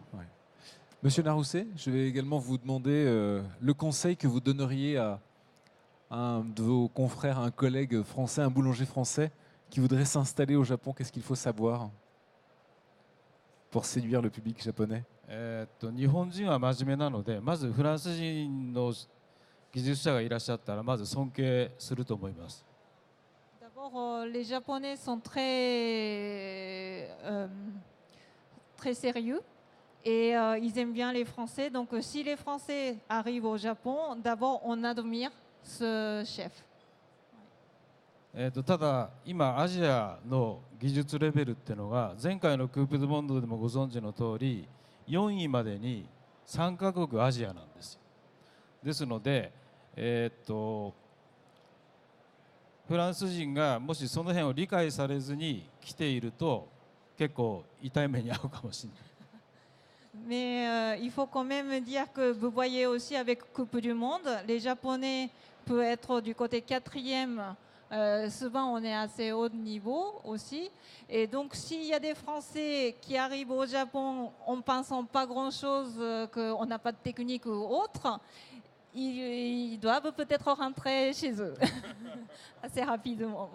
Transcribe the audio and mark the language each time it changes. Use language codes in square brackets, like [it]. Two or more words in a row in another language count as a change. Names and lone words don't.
[fr] Ouais. Monsieur Narousset, je vais également vous demander le conseil que vous donneriez à un de vos confrères, un collègue français, un boulanger français qui voudrait s'installer au Japon. Qu'est-ce qu'il faut savoir pour séduire le public japonais? [ja] 日本人は真面目なので、まずフランス人の技術者がいらっしゃったらまず尊敬すると思います。 [fr] D'abord, les Japonais sont très sérieux et ils aiment bien les Français. Donc, si les Français arrivent au Japon, d'abord, on admire ce chef. [ja] ただ今アジアの技術レベルっていうのが前回のクープ・ドゥ・モンドでもご存知の通り4位までに3カ国アジアなんですよ。ですので、フランス人がもしその辺を理解されずに来ていると結構痛い目に遭うかもしれない。 [fr] Mais il faut quand même dire que vous voyez aussi avec Coupe du Monde, les Japonais peuvent être du côté quatrième. Souvent, on est assez haut de niveau aussi. Et donc, s'il y a des Français qui arrivent au Japon en pensant pas grand-chose, qu'on n'a pas de technique ou autre, ils doivent peut-être rentrer chez eux assez rapidement.